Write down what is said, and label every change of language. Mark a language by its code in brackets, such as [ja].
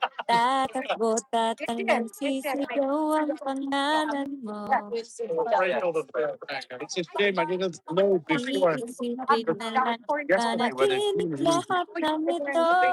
[tl] Tatakbo, tatangang sisigaw ang pangalan mo. [en] It's a shame I didn't know before. [tl] Iisipin na lang panaginip lahat ng ito.